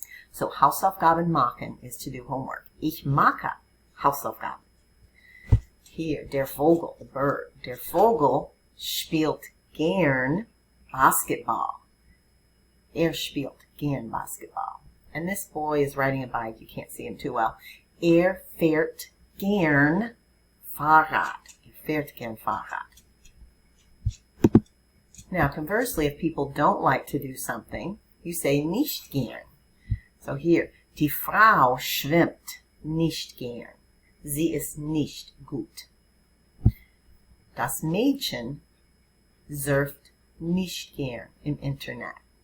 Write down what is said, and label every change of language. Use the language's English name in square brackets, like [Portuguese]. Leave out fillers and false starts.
[English] So [German] Hausaufgaben machen [English] is to do homework. [German] Ich mache Hausaufgaben. [English] Here, [German] der Vogel, [English] the bird. [German] Der Vogel spielt gern Basketball. Spielt gern Basketball. [English] And this boy is riding a bike. You can't see him too well. [German] Fährt gern Fahrrad. Fährt gern Fahrrad. [English] Now, conversely, if people don't like to do something, you say [German] nicht gern. [English] So here, [German] die Frau schwimmt nicht gern. Sie ist nicht gut. Das Mädchen surft nicht gern im Internet.